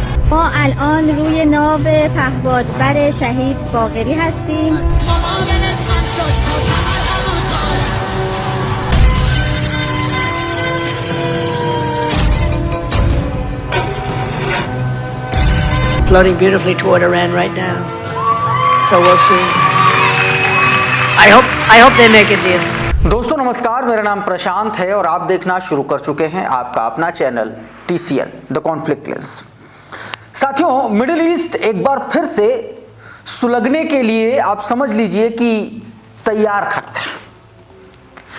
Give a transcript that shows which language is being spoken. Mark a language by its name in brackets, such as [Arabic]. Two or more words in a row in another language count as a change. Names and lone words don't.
[Persian] ما الان روی ناو پهپادبر شهید باقری هستیم. [English] Floating beautifully toward Iran right now. So we'll see. I hope they make a deal. [Hindi] दोस्तों नमस्कार, मेरा नाम प्रशांत है और आप देखना शुरू कर चुके हैं आपका अपना चैनल TCL द कॉन्फ्लिक्ट लेंस। साथियों, मिडिल ईस्ट एक बार फिर से सुलगने के लिए आप समझ लीजिए कि तैयार खड़ा है।